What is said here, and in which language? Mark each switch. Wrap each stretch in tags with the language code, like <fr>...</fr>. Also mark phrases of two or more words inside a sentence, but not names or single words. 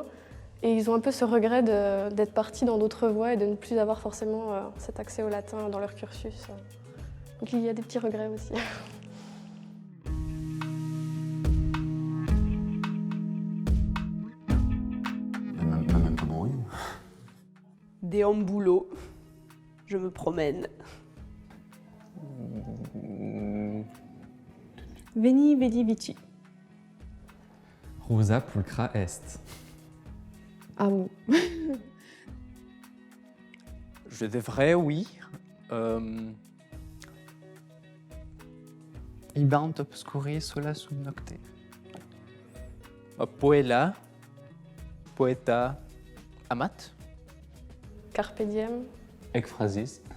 <fr>Et ils ont un peu ce regret d'être partis dans d'autres voies et de ne plus avoir forcément cet accès au latin dans leur cursus. Donc il y a des petits regrets aussi. Même pas bruit. Déambulo. Je me promène.</fr> <la>Veni, vedi, vici. Rosa pulcra est.</la> <fr>Amour. Je devrais, oui.</fr> <la>Ibant obscuri sola sub nocte. Poela, poeta, amat. Carpe diem. Ekphrasis.</la>